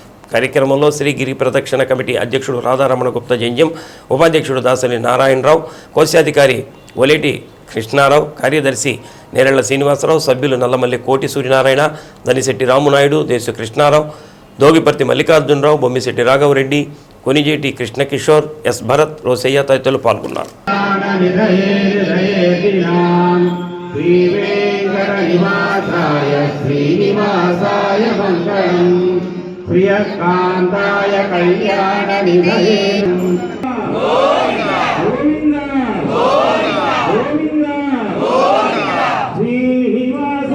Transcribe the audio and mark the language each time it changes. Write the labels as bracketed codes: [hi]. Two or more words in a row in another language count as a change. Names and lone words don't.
[te] కార్యక్రమంలో శ్రీ గిరి ప్రదక్షిణ కమిటీ అధ్యక్షుడు రాధారమణ గుప్తా జంజం, ఉపాధ్యక్షుడు దాసరి నారాయణరావు, కోశాధికారి ఒలేటి కృష్ణారావు, కార్యదర్శి నేరెళ్ల శ్రీనివాసరావు, సభ్యులు నల్లమల్లి కోటి సూర్యనారాయణ, దనిశెట్టి రామునాయుడు, దేశు కృష్ణారావు, దోగిపర్తి మల్లికార్జునరావు, బొమ్మిశెట్టి రాఘవరెడ్డి, కొనిజేటి కృష్ణకిషోర్, ఎస్ భరత్, రోసయ్య తదితరులు పాల్గొన్నారు. [sa] श्रीवेङ्कटनिवासाय श्रीनिवासाय मङ्गलम् प्रियकान्ताय कल्याणनिधये गोविन्द गोविन्द श्रीनिवास